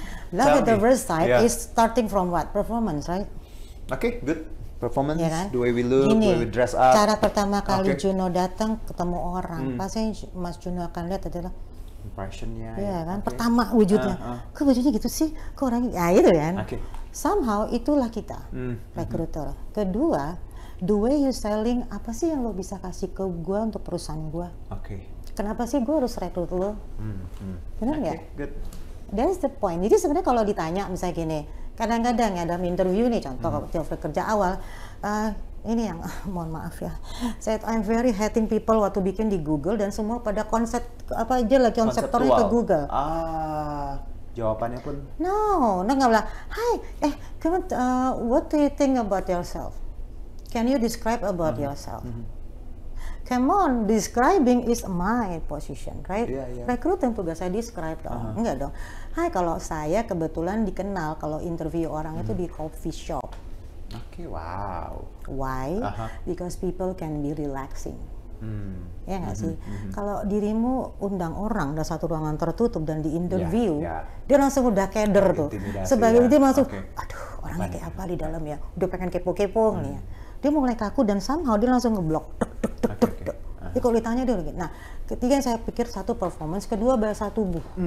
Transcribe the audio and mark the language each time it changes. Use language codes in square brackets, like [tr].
[en] Love at the first sight is starting from what? Performance, right? Good. Performance, [id] kan? [en] the way we look, the way we dress up. [id] Cara pertama kali Juno datang ketemu orang, pasti Mas Juno akan lihat adalah impressionnya. Iya kan, pertama wujudnya. Kok bajunya gitu sih? Kok orangnya? Ya itu kan. Somehow itulah kita, recruiter. Kedua, [en] the way you selling, [id] apa sih yang lo bisa kasih ke gue untuk perusahaan gue? Kenapa sih gue harus rekrut lo? Benar nggak? [en] Good. That's the point. [id] Jadi sebenarnya kalau ditanya misalnya gini, kadang-kadang ya dalam interview nih, contoh waktu kerja awal, ini yang mohon maaf ya, [en] I'm very hating people [id] waktu bikin di Google dan semua pada konsep apa aja lagi konseptornya ke Google. Jawabannya pun? [en] No, [id] nggak bilang, [en] hi, come on, what do you think about yourself? Can you describe about yourself? Come on, describing is my position, right? [id] Recruiter tugas saya describe dong, enggak dong. Hai, kalau saya kebetulan dikenal kalau interview orang itu di coffee shop. [en] Wow. Why? Because people can be relaxing. [id] Ya nggak sih? Kalau dirimu undang orang dari satu ruangan tertutup dan di interview, dia langsung udah keder tuh. Sebagai dia langsung, aduh orangnya kayak apa di dalam ya? Udah pengen kepo-kepo nih ya. Dia mulai kaku dan somehow dia langsung ngeblok. Jadi kalau ditanya dia lagi. Nah, ketiga saya pikir satu performance, kedua bahasa tubuh.